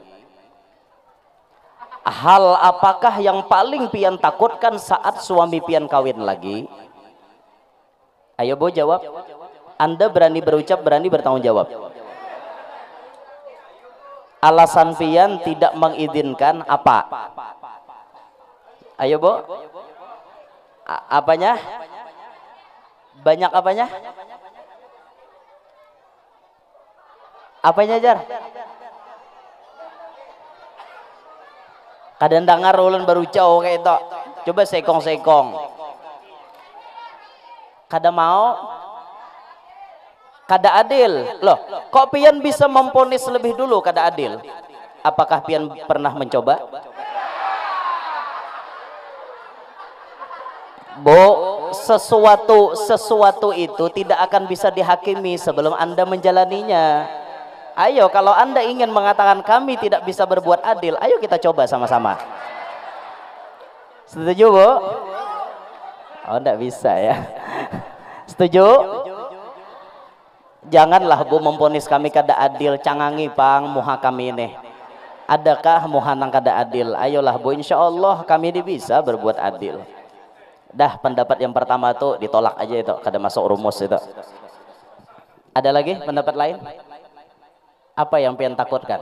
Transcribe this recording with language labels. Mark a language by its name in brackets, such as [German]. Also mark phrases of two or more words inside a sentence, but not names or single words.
[Indonesian] Hal apakah yang paling pian takutkan saat suami pian kawin lagi? Ayo Bu jawab. Anda berani berucap, berani bertanggung jawab. Alasan pian tidak mengizinkan apa? Ayo Bu. Apanya? Banyak apanya? Apanya Jar? [Banjar] Kadang dengar ulun baru jauh kayak itu. Coba sekong-sekong. Kada mau? Kada adil. [Indonesian] Loh, kok pian bisa memponis lebih dulu [Banjar] kada adil? [Indonesian] Apakah pian pernah mencoba? Bu, sesuatu itu tidak akan bisa dihakimi sebelum Anda menjalaninya. Ayo, kalau Anda ingin mengatakan kami tidak bisa berbuat adil, ayo kita coba sama-sama. Setuju, Bu? Oh, enggak bisa ya. [Banjar] Setuju? Janganlah Bu memponis kami kada adil, cangangi pang muha kami ini. Adakah muha nang kada adil? Ayolah Bu, insya Allah kami bisa berbuat adil. [Indonesian] Dah, pendapat yang pertama tuh ditolak aja itu, kada masuk rumus itu. Ada lagi pendapat lain? Apa yang pian takutkan?